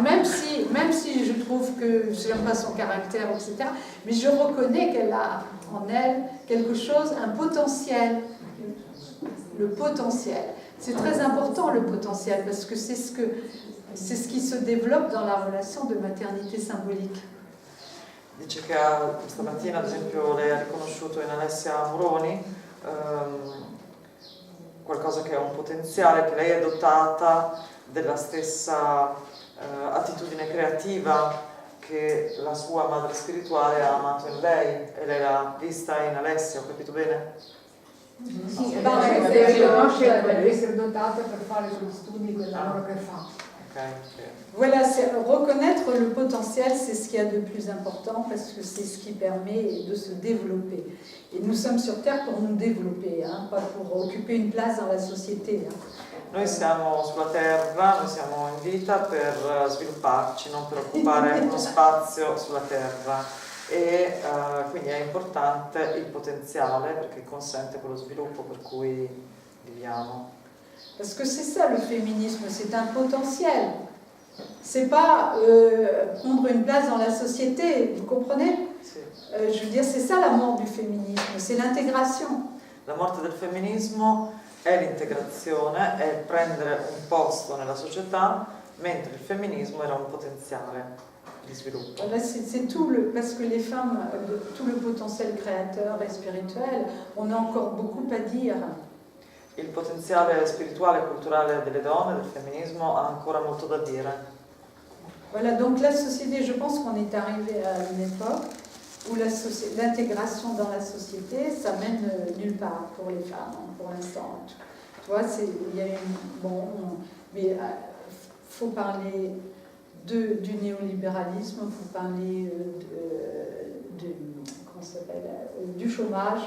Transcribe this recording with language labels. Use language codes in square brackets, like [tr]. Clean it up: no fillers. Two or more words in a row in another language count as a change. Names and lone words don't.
[fr] Même si je trouve que je n'aime pas son caractère, etc., mais je reconnais qu'elle a en elle quelque chose, un potentiel. Le potentiel. C'est très important le potentiel parce que c'est ce qui se développe dans la relation de maternité symbolique. [it] Dice che stamattina, ad esempio, lei ha riconosciuto in Alessia Moroni qualcosa che è un potenziale, che lei è dotata della stessa attitudine creativa che la sua madre spirituale ha amato in lei e lei l'ha vista in Alessia, ho capito bene? Sì, deve riconoscere quello, essere dotata per fare gli studi, quel lavoro che fa. [fr] Voilà, reconnaître le potentiel, c'est ce qu'il y a de plus important parce que c'est ce qui permet de se développer. Et nous sommes sur Terre pour nous développer, hein, pas pour occuper une place dans la société. Hein. [it] Noi siamo sulla Terra, noi siamo in vita per svilupparci, non per occupare uno spazio sulla Terra. E quindi è importante il potenziale perché consente quello sviluppo per cui viviamo. [fr] Parce que c'est ça le féminisme, c'est un potentiel. C'est pas prendre une place dans la société, vous comprenez? [it] Sì. [fr] Je veux dire, c'est ça la mort du féminisme, c'est l'intégration. [it] La morte del femminismo è l'integrazione, è prendere un posto nella società, mentre il femminismo era un potenziale di sviluppo. [fr] Voilà, c'est tout parce que les femmes, tout le potentiel créateur et spirituel, on a encore beaucoup à dire. [it] il potenziale spirituale e culturale delle donne, del femminismo, ha ancora molto da dire. [fr] Voilà, donc la société, je pense qu'on est arrivé à une époque où l'intégration dans la société, ça mène nulle part pour les femmes, hein, pour l'instant. Tu vois, il y a mais faut parler du néolibéralisme, il faut parler comment ça s'appelle, du chômage.